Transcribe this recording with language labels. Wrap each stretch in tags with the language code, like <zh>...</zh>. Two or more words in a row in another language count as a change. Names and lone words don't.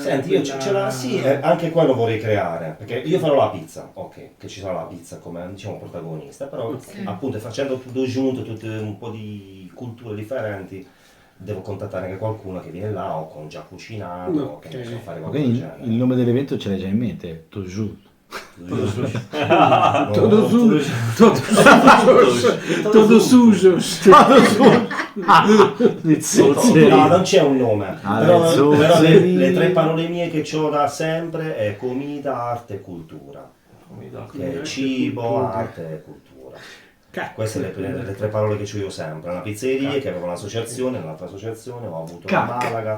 <it>Senti, io sì, anche quello vorrei creare, perché io farò la pizza, ok, che ci sarà la pizza come, diciamo, protagonista, però appunto facendo tutto giunto, tutte un po' di culture differenti, devo contattare anche qualcuno che viene là o con già cucinato, che so fare qualcosa del genere. Il nome dell'evento ce l'hai già in mente, Toju.</it> <pt>Todo sujo.</pt> <it>No, non c'è un nome, però le 3 parole mie che ho da sempre è</it> <pt>comida, arte e cultura.</pt> <it>Cibo, arte e cultura. Queste sono le 3 parole che ho io sempre. Una pizzeria che avevo un'associazione, nell'altra associazione ho avuto a Malaga</it>